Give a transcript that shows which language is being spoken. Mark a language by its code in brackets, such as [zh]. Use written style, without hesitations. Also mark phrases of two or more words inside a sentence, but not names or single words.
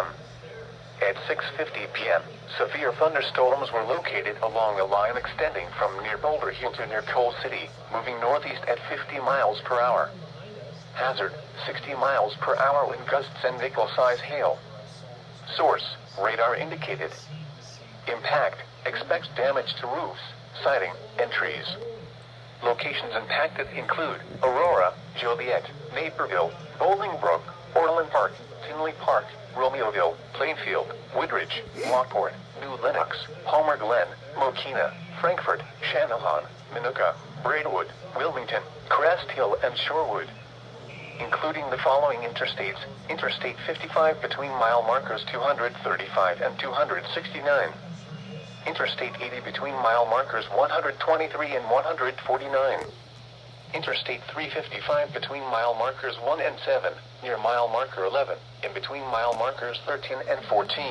[en] At 6:50 p.m., severe thunderstorms were located along a line extending from near Boulder Hill to near Coal City, moving northeast at 50 miles per hour. Hazard, 60 miles per hour wind gusts and nickel-size hail. Source, radar indicated. Impact, expects damage to roofs, siding, and trees. Locations impacted include Aurora, Joliet, Naperville, Bolingbrook, Orland Park, Tinley Park, Romeoville, Plainfield, Woodridge, Lockport, New Lenox, Palmer Glen, Mokina, Frankfort, Channahon, Minooka, Braidwood, Wilmington, Crest Hill, and Shorewood. Including the following interstates: Interstate 55 between mile markers 235 and 269. Interstate 80 between mile markers 123 and 149. Interstate 355 between mile markers 1 and 7, near mile marker 11, in between mile markers 13 and 14.